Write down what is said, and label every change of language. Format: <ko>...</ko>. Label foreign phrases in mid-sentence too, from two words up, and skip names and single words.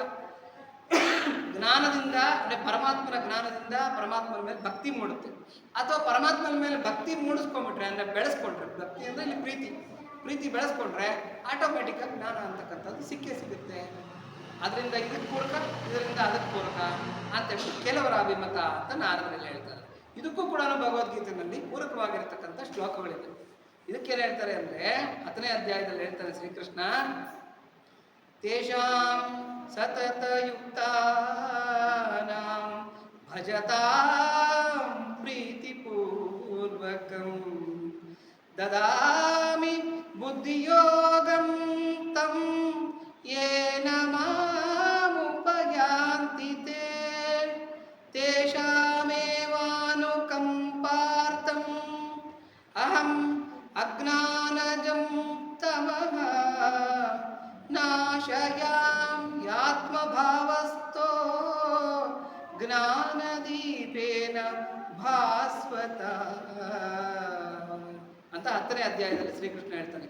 <kn>ಜ್ಞಾನದಿಂದ ಅಂದ್ರೆ ಪರಮಾತ್ಮನ ಜ್ಞಾನದಿಂದ ಪರಮಾತ್ಮನ ಮೇಲೆ ಭಕ್ತಿ ಮೂಡುತ್ತೆ, ಅಥವಾ ಪರಮಾತ್ಮನ ಮೇಲೆ ಭಕ್ತಿ ಮೂಡಿಸ್ಕೊಂಡ್ಬಿಟ್ರೆ ಅಂದ್ರೆ ಬೆಳೆಸ್ಕೊಂಡ್ರೆ, ಭಕ್ತಿ ಅಂದ್ರೆ ಇಲ್ಲಿ ಪ್ರೀತಿ ಬೆಳೆಸ್ಕೊಂಡ್ರೆ ಆಟೋಮೆಟಿಕ್ ಆಗಿ ಜ್ಞಾನ ಅಂತಕ್ಕಂಥದ್ದು ಸಿಗುತ್ತೆ. ಅದರಿಂದ ಇದಕ್ಕೆ ಪೂರಕ, ಇದರಿಂದ ಅದಕ್ಕೆ ಪೂರಕ ಅಂತೇಳಿ ಕೆಲವರ ಅಭಿಮತ ಅಂತ ನಾರದರಲ್ಲಿ ಹೇಳ್ತಾರೆ. ಇದಕ್ಕೂ ಕೂಡ ಭಗವದ್ಗೀತೆಯಲ್ಲಿ ಪೂರಕವಾಗಿರ್ತಕ್ಕಂಥ ಶ್ಲೋಕಗಳಿದೆ. ಇದಕ್ಕೇನು ಹೇಳ್ತಾರೆ ಅಂದ್ರೆ 10ನೇ ಅಧ್ಯಾಯದಲ್ಲಿ ಹೇಳ್ತಾರೆ ಶ್ರೀಕೃಷ್ಣ,</kn> <sa>ತೇಷಾಂ ಸತತಯುಕ್ತಾನಾಂ ಭಜತಾಂ ಪ್ರೀತಿಪೂರ್ವಕಂ ದದಾಮಿ ಬುದ್ಧಿಯೋಗಂ ತಂ ಯೇನ ಮಾಮುಪಯಾಂತಿ ತೇ ತೇಷಾಮೇವಾನುಕಂಪಾರ್ಥಂ ಅಹಂ ಅಜ್ಞಾನಜಂ ತಮಃ ನಾಶಯಾಮ್ಯಾತ್ಮಭಾವಸ್ಥೋ ಜ್ಞಾನದೀಪೇನ ಭಾಸ್ವತ</sa> <kn>ಅಂತ 10ನೇ ಅಧ್ಯಾಯದಲ್ಲಿ ಶ್ರೀಕೃಷ್ಣ ಹೇಳ್ತಾನೆ.</kn>